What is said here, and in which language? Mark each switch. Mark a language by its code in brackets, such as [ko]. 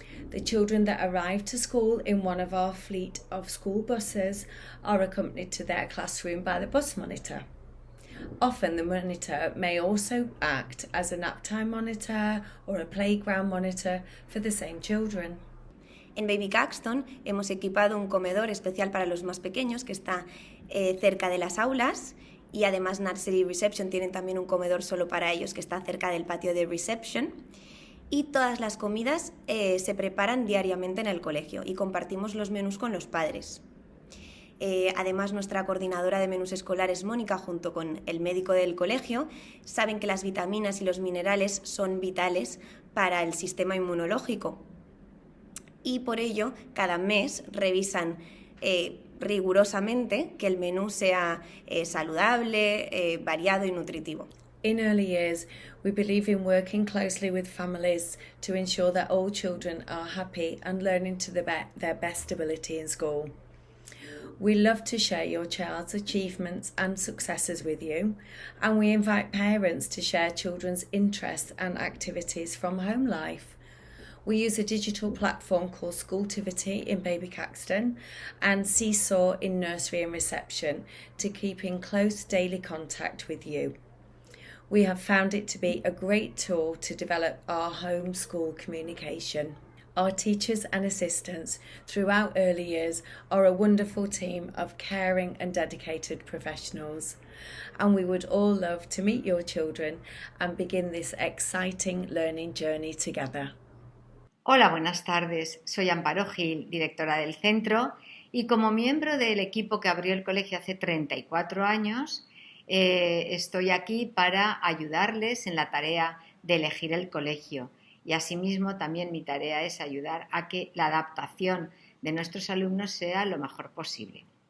[en] The children that arrive to school in one of our fleet of school buses are accompanied to their classroom by the bus monitor. Often the monitor may also act as a nap time monitor or a playground monitor for the same children. [es] En Baby Caxton hemos equipado un comedor especial para los más pequeños que está cerca de las aulas y además Nursery y Reception tienen también un comedor solo para ellos que está cerca del patio de Reception. Y todas las comidas se preparan diariamente en el colegio y compartimos los menús con los padres. Además, nuestra coordinadora de menús escolares, Mónica, junto con el médico del colegio, saben que las vitaminas y los minerales son vitales para el sistema inmunológico. Y por ello, cada mes revisan rigurosamente que el menú sea saludable, variado y nutritivo. [en] In early years, we believe in working closely with families to ensure that all children are happy and learning to their best ability in school. We love to share your child's achievements and successes with you, and we invite parents to share children's interests and activities from home life. We use a digital platform called Schooltivity in Baby Caxton and Seesaw in Nursery and Reception to keep in close daily contact with you. We have found it to be a great tool to develop our homeschool communication. Our teachers and assistants throughout early years are a wonderful team of caring and dedicated professionals, and we would all love to meet your children and begin this exciting learning journey together. [es] Hola, buenas tardes. Soy Amparo Gil, directora del centro, y como miembro del equipo que abrió el colegio hace 34 años, estoy aquí para ayudarles en la tarea de elegir el colegio. Y asimismo también mi tarea es ayudar a que la adaptación de nuestros alumnos sea lo mejor posible.